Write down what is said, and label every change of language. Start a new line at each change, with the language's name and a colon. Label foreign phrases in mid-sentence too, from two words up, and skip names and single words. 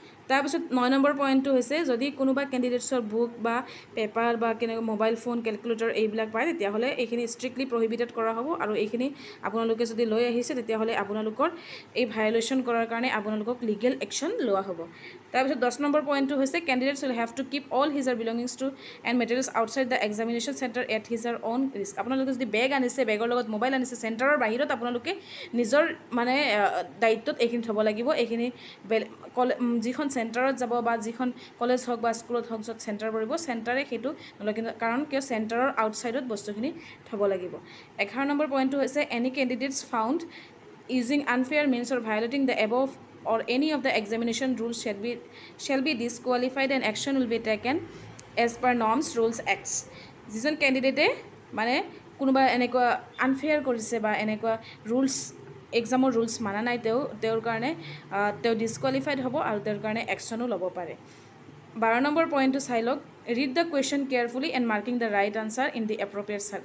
Assamese: তাৰপিছত 9 নম্বৰ পইণ্টটো হৈছে যদি কোনোবা কেণ্ডিডেটছৰ বুক বা পেপাৰ বা কেনেকৈ
English: mobile phone calculator
Assamese: এইবিলাক পায় তেতিয়াহ'লে এইখিনি
English: strictly prohibited
Assamese: কৰা হ'ব আৰু এইখিনি আপোনালোকে যদি লৈ আহিছে তেতিয়াহ'লে আপোনালোকৰ এই ভায়লেশ্যন কৰাৰ কাৰণে আপোনালোকক
English: legal action
Assamese: লোৱা হ'ব। তাৰপিছত 10 নম্বৰ পইণ্টটো হৈছে
English: candidates will have to keep all his/her belongings to and materials outside the examination centre at his/her own risk.
Assamese: আপোনালোকে যদি বেগ আনিছে বেগৰ লগত মোবাইল আনিছে চেণ্টাৰৰ বাহিৰত আপোনালোকে নিজৰ মানে দায়িত্বত এইখিনি থ'ব লাগিব। এইখিনি যিখন চেণ্টাৰত যাব বা যিখন কলেজ হওক বা স্কুলত হওক য'ত চেণ্টাৰ পৰিব চেণ্টাৰে সেইটো নলয়, কিন্তু কাৰণ কিয় চেণ্টাৰৰ আউটছাইডত বস্তুখিনি থ'ব লাগিব। 11 নম্বৰ পইণ্টটো হৈছে
English: any candidates found using unfair means or violating the above or any of the examination rules shall be disqualified and action will be taken as per norms rules acts।
Assamese: যিজন কেণ্ডিডেটে মানে কোনোবা এনেকুৱা আনফেয়াৰ কৰিছে বা এনেকুৱা ৰুলছ এক্সামৰ ৰুলছ মানা নাই তেওঁৰ কাৰণে তেওঁ ডিছকুৱালিফাইড হ'ব আৰু তেওঁৰ কাৰণে একশ্যনো ল'ব পাৰে। 12 নম্বৰ পইণ্টটো চাই লওক
English: read the question carefully and marking the right answer in the appropriate circle.